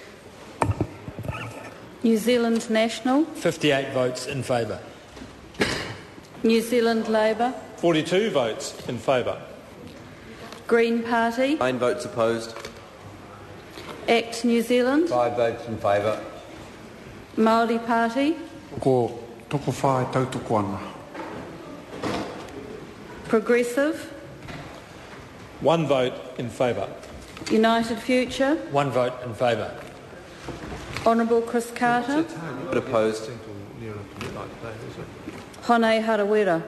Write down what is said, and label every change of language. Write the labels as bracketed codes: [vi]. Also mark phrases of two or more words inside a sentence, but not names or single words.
[en] New Zealand National. 58 votes in favour. New Zealand Labour. 42 votes in favour. Green Party. 9 votes opposed. ACT New Zealand. 5 votes in favour. Māori Party. [mi] Ko toko whae tautoko ana. [en] Progressive. 1 vote in favour. United Future. 1 vote in favour. Honourable Chris Carter. Vote opposed. Hone Harawira.